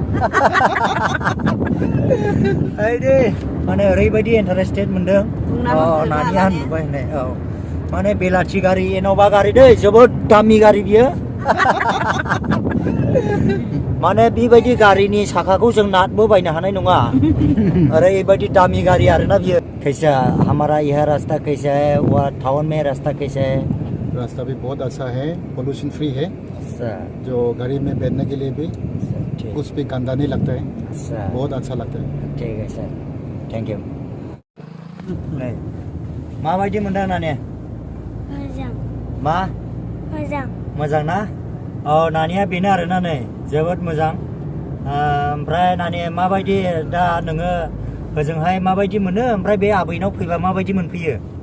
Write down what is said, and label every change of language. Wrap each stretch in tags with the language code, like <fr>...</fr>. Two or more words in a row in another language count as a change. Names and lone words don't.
<brx>ओइ दे माने ओरैबायदि इन्टारेस्टेड मोनदों नानिया नुबाय होननाय माने बेलाथि गारि इन'भा गारि दै जोबोद दामि गारि बियो माने बेबायदि गारिनि साखाखौ जों नाटबो बायनो हानाय नङा ओरैबायदि दामि गारि आरोना बियो</brx> <hi>कैसा हमारा यह रास्ता कैसा है</hi> <brx>वह टाउन में रास्ता कैसा है</brx> <hi>रास्ता भी बहुत अच्छा है पोल्यूशन फ्री है जो गाड़ी में बैठने के लिए भी कुछ भी गंदा नहीं लगता है बहुत अच्छा लगता है ठीक है सर</hi> <en>thank you</en> <brx>माबायदि मोनदों नानिया मोजां ना नानिया बेनो आरोना नै जोबोद मोजां ओमफ्राय नानि माबायदि दा नोङो ओजोंहाय माबायदि मोनो ओमफ्राय बे आबैनाव फैबा माबायदि मोनफैयो</brx>